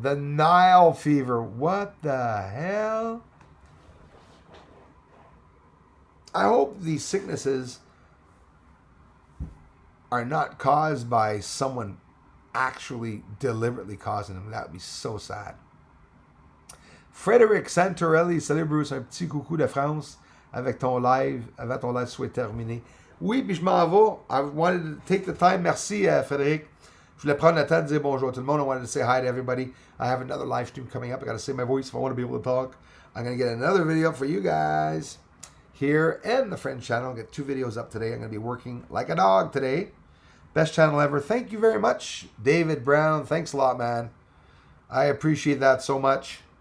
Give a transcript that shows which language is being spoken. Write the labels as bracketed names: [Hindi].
[English] The Nile fever. What the hell? I hope these sicknesses are not caused by someone actually deliberately causing them. That would be so sad. [French] Frédéric Santorelli, salut Bruce, un petit coucou de France avec ton live, avant ton live soit terminé. Oui, puis je m'en vais. [English] I wanted to take the time. [French] Merci, Frédéric. Je voulais prendre le temps de dire bonjour à tout le monde. [English] I wanted to say hi to everybody. I have another live stream coming up. I got to save my voice if I want to be able to talk. I'm going to get another video for you guys here and the Friends channel. I'll get 2 videos up today. I'm going to be working like a dog today. Best channel ever. Thank you very much, David Brown. Thanks a lot, man. I appreciate that so much.